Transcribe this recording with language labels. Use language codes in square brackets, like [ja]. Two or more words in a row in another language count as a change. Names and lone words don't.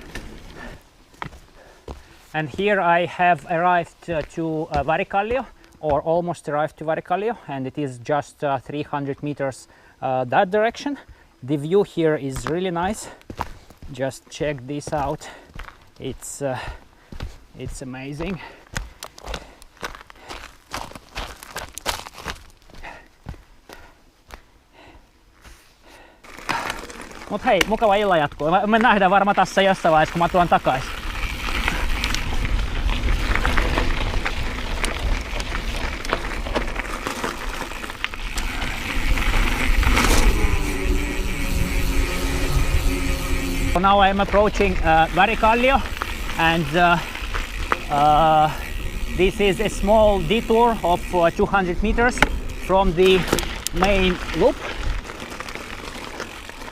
[en] And here I have arrived to Värikallio, or almost arrived to Värikallio, and it is just 300 meters that direction. The view here is really nice. Just check this out. It's amazing. [fi] Mut hei, mukava illan jatkoa. Me nähdään varmaan tässä jossain vaiheessa, kun mä tuon takaisin. [en] So now I am approaching Värikallio, and this is a small detour of 200 meters from the main loop.